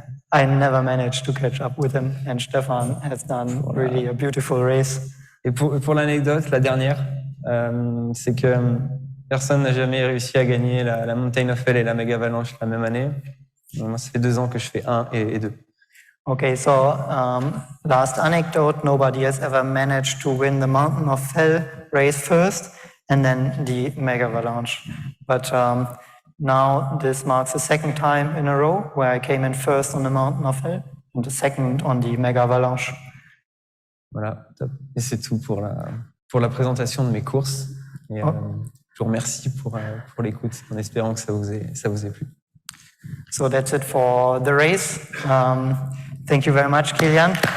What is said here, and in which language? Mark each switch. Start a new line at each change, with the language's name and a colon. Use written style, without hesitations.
English: I never managed to catch up with him, and Stefan has done really a beautiful race.
French: Et pour l'anecdote, la dernière, c'est que personne n'a jamais réussi à gagner la Mountain of Hell et la Mega Avalanche la même année. Moi, ça fait 2 ans que je fais 1 et 2.
English: Okay, so last anecdote, nobody has ever managed to win the Mountain of Hell race first and then the Mega Avalanche. But now this marks the second time in a row where I came in first on the Mountain of Hell and the second on the Mega Avalanche.
French: Voilà, top. Et c'est tout pour la présentation de mes courses. Et, je vous remercie pour l'écoute, en espérant que ça vous ait plu.
English: So that's it for the race. Thank you very much, Kilian.